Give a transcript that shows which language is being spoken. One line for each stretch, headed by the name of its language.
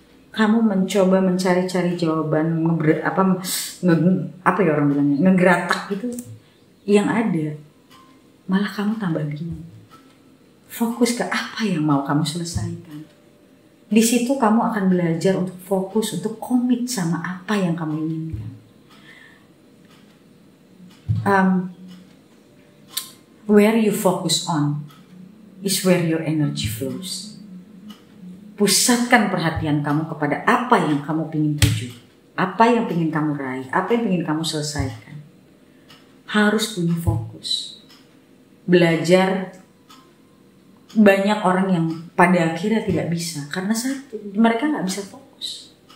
Indonesian: Kamu mencoba mencari-cari jawaban, apa ya orang bilangnya, ngegeratak gitu. Yang ada, malah kamu tambah bingung. Fokus ke apa yang mau kamu selesaikan. Di situ kamu akan belajar untuk fokus, untuk komit sama apa yang kamu inginkan.
English: Where you focus on is where your energy flows.
Indonesian: Pusatkan perhatian kamu kepada apa yang kamu ingin tuju, apa yang ingin kamu raih, apa yang ingin kamu selesaikan. Harus punya fokus. Belajar. Banyak orang yang pada akhirnya tidak bisa karena satu, mereka nggak bisa fokus.